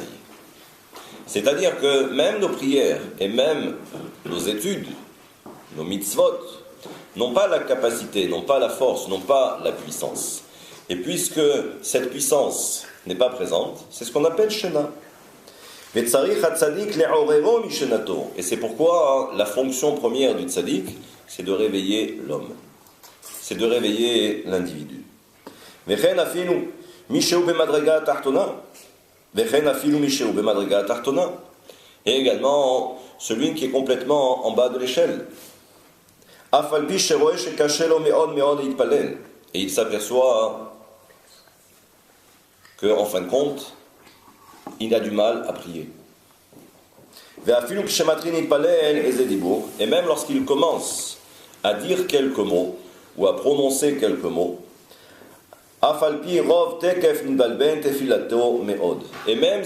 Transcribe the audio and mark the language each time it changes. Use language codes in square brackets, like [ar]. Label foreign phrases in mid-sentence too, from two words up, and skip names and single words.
[fr] C'est-à-dire que même nos prières et même nos études, nos mitzvot, n'ont pas la capacité, n'ont pas la force, n'ont pas la puissance. Et puisque cette puissance n'est pas présente, c'est ce qu'on appelle shena. Et c'est pourquoi la fonction première du tzaddik, c'est de réveiller l'homme. c'est de réveiller l'individu. [he] וכן אפילו מי שהוא במדרגה תחתונה. וכן אפילו מי שהוא במדרגה תחתונה. [fr] Et également celui qui est complètement en bas de l'échelle. [he] אף על פי שרואה שקשה לו מאוד מאוד יתפלל. [fr] Et il s'aperçoit qu'en fin de compte, il a du mal à prier. Et même lorsqu'il commence à dire quelques mots ou à prononcer quelques mots, et même